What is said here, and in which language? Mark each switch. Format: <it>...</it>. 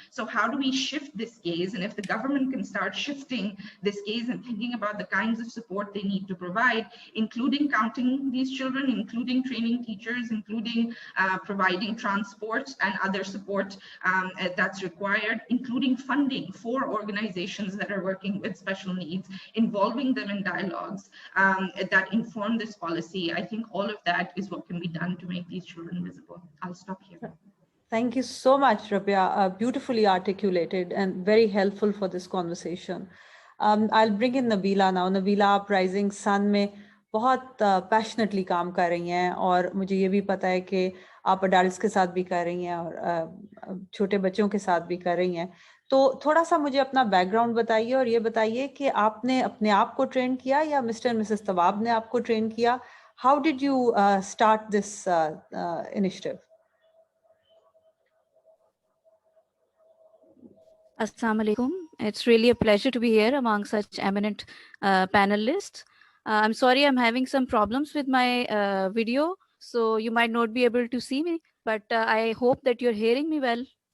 <en>So how do we shift this gaze? And if the government can start shifting this gaze and thinking about the kinds of support they need to provide, including counting these children, including training teachers, including providing transport and other support that's required, including funding for organizations that are working with special needs, involving them in dialogues that inform this policy. I think all of that is what can be done to make these children visible. I'll stop here. Thank you so much, Rabia. Beautifully articulated and very helpful for this conversation. I'll bring in Nabila now.</en> <hi>Nabila, आप Rising Sun में बहुत passionately काम कर रही हैं, और मुझे ये भी पता है कि आप adults के साथ भी कर रही हैं और छोटे बच्चों के साथ भी कर रही हैं. तो थोड़ा सा मुझे अपना बैकग्राउंड बताइए और ये बताइए कि आपने अपने आप को ट्रेन किया या मिस्टर एंड मिसेस तवाब ने आपको ट्रेन किया?</hi> <en>How did you start this initiative? Assalamu alaikum. It's really a pleasure to be here among such eminent panelists. I'm sorry I'm having some problems with my video, so you might not be able to see me, but I hope that you're hearing me well.</en>